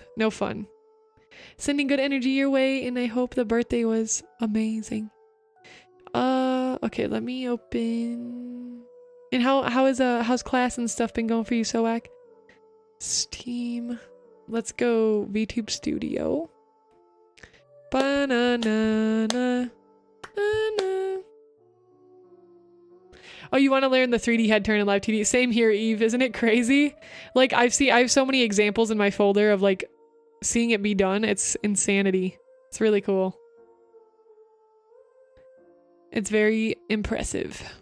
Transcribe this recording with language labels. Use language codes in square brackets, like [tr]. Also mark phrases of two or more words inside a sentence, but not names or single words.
[en] No fun. Sending good energy your way, and I hope the birthday was amazing. Okay, let me open. And how's class and stuff been going for you, Soak? Steam. Let's go VTube Studio. Ba-na-na-na. Na-na. Oh, you want to learn the 3D head turn in Live2D? Same here, Eve. Isn't it crazy? Like I have so many examples in my folder of like seeing it be done. It's insanity. It's really cool. It's very impressive.